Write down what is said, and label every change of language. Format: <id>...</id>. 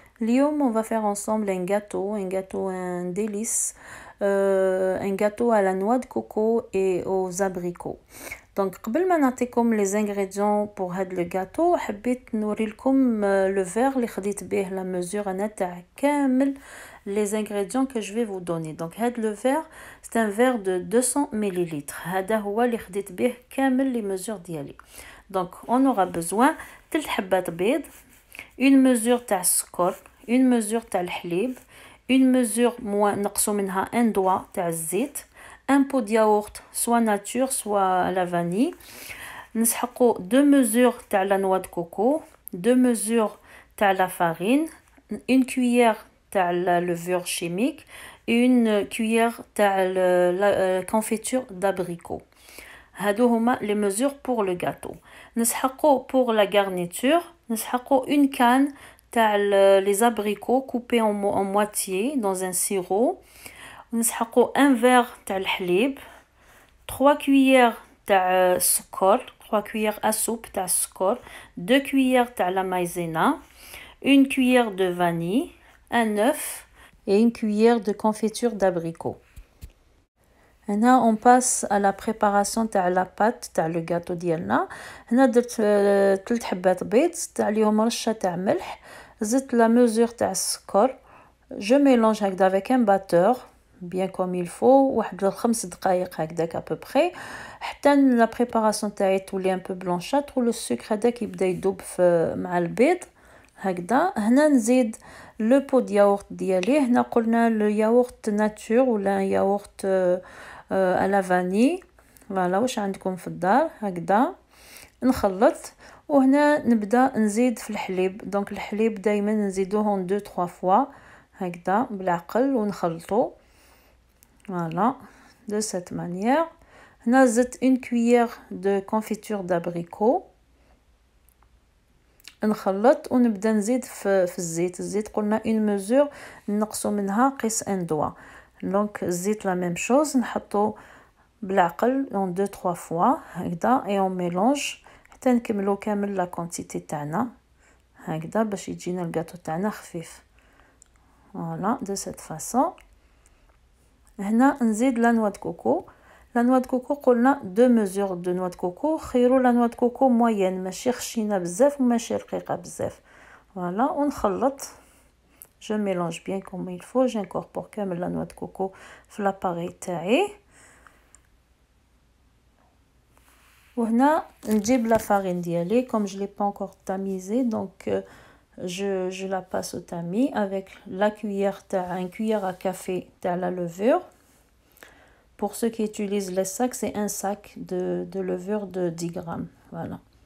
<ar>اليوم</ar> <fr>on va faire ensemble un gâteau, un délice, un gâteau à la noix de coco et aux abricots. Donc</fr> <ar>قبل ما نعطيكم</ar> <fr>les ingrédients pour</fr> <ar>هذا</ar> <fr>le gâteau</fr> <ar>حبيت نوري لكم</ar> <fr>le verre</fr> <ar>اللي خديت به</ar> <fr>la mesure</fr> <ar>انا تاع كامل</ar> <fr>les ingrédients que je vais vous donner. Donc</fr> <ar>هذا</ar> <fr>le verre c'est un verre de 200 ml.</fr> <ar>هذا هو اللي خديت به كامل</ar> <fr>les mesures</fr> <ar>ديالي.</ar> <fr>Donc on aura besoin 3</fr> <ar>حبات بيض,</ar> <fr>une mesure</fr> <ar>تاع السكر,</ar> <fr>une mesure</fr> <ar>تاع الحليب,</ar> <fr>une mesure</fr> <ar>نقصوا منها</ar> <fr>un doigt</fr> <ar>تاع الزيت,</ar> <fr>un pot de yaourt soit nature soit à la vanille,</fr> <ar>نسحقوا</ar> <fr>2 mesures تاع la noix de coco, 2 mesures تاع la farine, une cuillère تاع la levure chimique et une cuillère تاع la confiture d'abricot.</fr> <ar>هادو هما</ar> <fr>les mesures pour le gâteau.</fr> <ar>نسحقوا</ar> <fr>pour la garniture, نسحقوا une canne تاع les abricots coupés en moitié dans un sirop.</fr> <ar>نسحقوا</ar> <fr>un verre تاع الحليب, 3 cuillères</fr> <ar>تاع السكر,</ar> <fr>3 cuillères à soupe تاع السكر, 2 cuillères تاع la maïzena, une cuillère de vanille, un œuf et une cuillère de confiture d'abricot.</fr> <ar>هنا</ar> <fr>on passe à la préparation تاع la pâte تاع le gâteau</fr> <ar>ديالنا. هنا درت 3 حبات بيض, زدت عليهم رشه تاع ملح, زدت</ar> <fr>la mesure</fr> <ar>تاع السكر.</ar> <fr>je mélange</fr> <ar>هكذا</ar> <fr>avec un batteur bien comme il faut</fr> <ar>واحد 5 دقائق هكذاك</ar> <fr>à peu près</fr> <ar>حتى</ar> <fr>la préparation</fr> <ar>تاعي تولي</ar> <fr>un peu blanchâtre و le sucre</fr> <ar>هذاك يبدا يذوب مع البيض هكذا. هنا نزيد</ar> <fr>le pot de yaourt</fr> <ar>ديالي. هنا قلنا</ar> <fr>le yaourt nature</fr> <ar>ولا</ar> <fr>yaourt à la vanille.</fr> <ar>فوالا واش عندكم في الدار هكذا. نخلط وهنا نبدا نزيد في الحليب. دونك الحليب دائما نزيدوه 2 3 fois هكذا بالعقل ونخلطو.</ar> <fr>فوالا de cette manière.</fr> <ar>هنا زدت</ar> <fr>une cuillère de confiture d'abricot.</fr> <ar>نخلط ونبدا نزيد في الزيت قلنا</ar> <fr>une mesure</fr> <ar>نقصوا منها قيس</ar> <fr>un doigt.</fr> <ar>دونك الزيت</ar> <fr>la même chose</fr> <ar>نحطو بالعقل</ar> <fr>en 2 3 fois</fr> <ar>هكذا</ar> <fr>et on mélange</fr> <ar>حتى نكملو كامل</ar> <fr>لا كونتيتي</fr> <ar>تاعنا هكذا باش يجينا الجاتو تاعنا خفيف.</ar> <fr>فوالا de cette façon.</fr> <ar>هنا نزيد لا نوا د كوكو.</ar> <fr>لا نوا د كوكو</fr> <ar>قلنا</ar> <fr>2 mesures de noix de coco.</fr> <ar>خيروا لا نوا د كوكو موين ماشي خشينه بزاف وماشي رقيقه بزاف. فوالا ونخلط.</ar> <fr>je mélange bien comme il faut. j'incorpore</fr> <ar>كامل</ar> <fr>لا نوا د كوكو</fr> <ar>في</ar> <fr>لاباري</fr> <ar>تاعي. وهنا نجيب</ar> <fr>لا farine</fr> <ar>ديالي</ar> <fr>comme je l'ai pas encore tamisé donc je la passe au tamis avec la cuillère تاع un cuillère à café تاع la levure. Pour ceux qui utilisent les sacs, c'est un sac de levure de 10 grammes. Voilà.</fr>